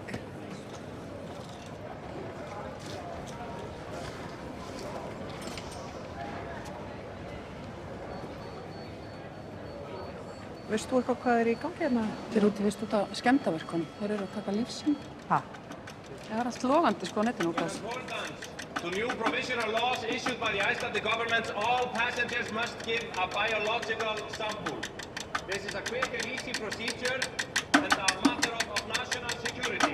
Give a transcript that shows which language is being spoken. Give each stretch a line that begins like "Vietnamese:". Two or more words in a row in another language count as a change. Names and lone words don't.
Icelandic: Veist þú eitthvað hvað í gangi hérna? Þeir eru úti vist út af skemmdarverkunum. Þeir eru að taka lífsýn. Ha? Það er allt logandi á netinu út af þessu.
English: To new provisional laws issued by the Icelandic government, all passengers must give a biological sample. This is a quick and easy procedure and a matter of national security.